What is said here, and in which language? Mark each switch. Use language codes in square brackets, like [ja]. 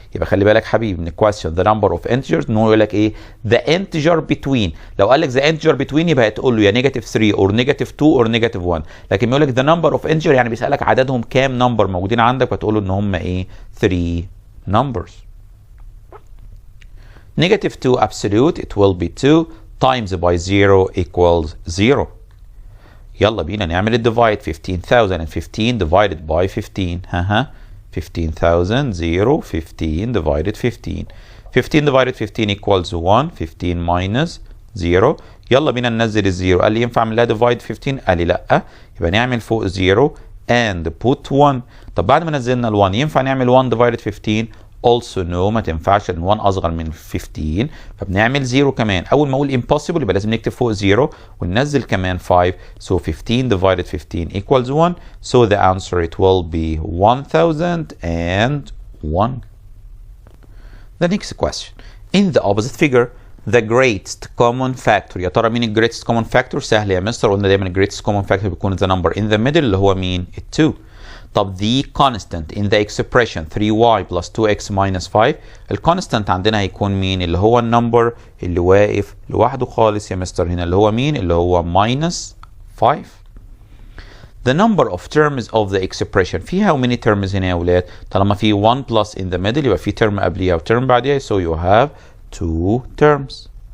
[ar] يبقى خلي بالك حبيبي من الكويستشن [en] the number of integers [ar] ان هو يقول لك ايه [en] the integer between. [ar] لو قال لك [en] the integer between [ar] يبقى هتقول له يا نيجاتيف 3 or نيجاتيف 2 or نيجاتيف 1. لكن بيقول لك [en] the number of integer [ar] يعني بيسألك عددهم كام نمبر موجودين عندك فتقول له ان هم ايه [en] 3 numbers. Negative 2 absolute it will be 2 times by 0 equals 0. [ar] يلا بينا نعمل الديفايد 15,015 [en] divided by 15. 15,000 0 15 divided 15. 15 divided 15 equals 1. 15 minus 0. [ar] يلا بينا ننزل الزيرو. قال لي ينفع اعمل لها ديفايد 15؟ قال لي لا. يبقى نعمل فوق 0 [en] and put 1. [ar] طب بعد ما نزلنا ال 1 ينفع نعمل 1 [en] divided 15؟ also no [ar] ما تنفعش لان 1 اصغر من 15 فبنعمل 0 كمان. اول ما اقول impossible يبقى لازم نكتب فوق 0 وننزل كمان 5. [en] so 15 divided 15 equals 1. so the answer it will be 1001. The next question. In the opposite figure the greatest common factor. [ar] يا ترى مين ال greatest common factor؟ سهل يا مستر، قلنا دايما ال greatest common factor بيكون [en] the number in the middle [ar] اللي هو مين؟ ال 2. طب [en] the constant in the expression 3y plus 2x minus 5 [ar] الكونستانت عندنا هيكون مين؟ اللي هو النمبر اللي واقف لوحده خالص يا مستر هنا اللي هو مين؟ اللي هو minus 5. [en] The number of terms of the expression في how many terms هنا يا ولاد؟ [ar] طالما في 1 [en] plus in the middle يبقى في term قبليها و term بعديها so you have 2 terms.